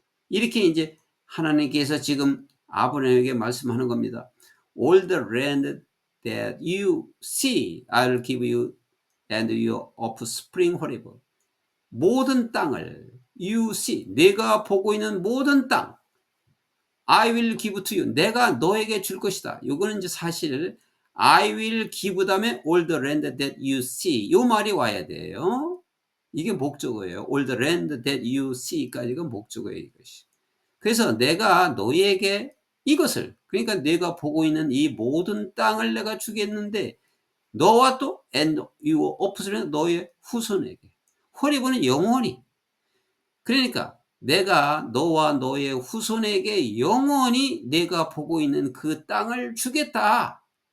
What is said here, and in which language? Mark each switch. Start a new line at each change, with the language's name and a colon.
Korean: 이렇게 이제 하나님께서 지금 아브라함에게 말씀하는 겁니다.
English: All the land that you see, I'll give you and your offspring forever.
Korean: 모든 땅을
English: you see,
Korean: 내가 보고 있는 모든 땅,
English: I will give to you,
Korean: 내가 너에게 줄 것이다. 이거는 이제 사실
English: I will give
Korean: 다음에
English: all the land that you see,
Korean: 이 말이 와야 돼요. 이게 목적어예요.
English: all the land that you see
Korean: 까지가 목적어예요. 이것이. 그래서 내가 너에게 이것을, 그러니까 내가 보고 있는 이 모든 땅을 내가 주겠는데 너와 또
English: and your offspring,
Korean: 너의 후손에게. forever는 영원히. 그러니까 내가 너와 너의 후손에게 영원히 내가 보고 있는 그 땅을 주겠다.